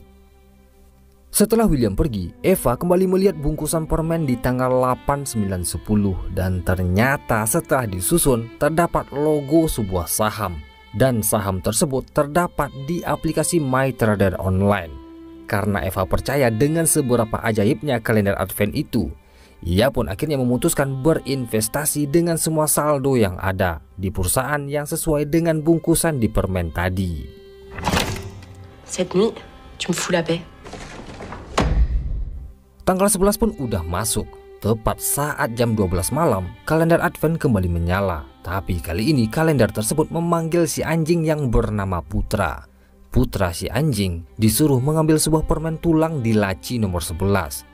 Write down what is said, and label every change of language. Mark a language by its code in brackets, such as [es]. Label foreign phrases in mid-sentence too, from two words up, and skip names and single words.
[id] Setelah William pergi, Eva kembali melihat bungkusan permen di tanggal 8, 9, 10 dan ternyata setelah disusun terdapat logo sebuah saham dan saham tersebut terdapat di aplikasi MyTrader Online. Karena Eva percaya dengan seberapa ajaibnya kalender Advent itu, ia pun akhirnya memutuskan berinvestasi dengan semua saldo yang ada di perusahaan yang sesuai dengan bungkusan di permen tadi. [fr] Cette nuit, tu me fous la paix. [id] Tanggal 11 pun udah masuk. Tepat saat jam 12 malam, kalender Advent kembali menyala. Tapi kali ini kalender tersebut memanggil si anjing yang bernama Putra. Putra si anjing disuruh mengambil sebuah permen tulang di laci nomor 11.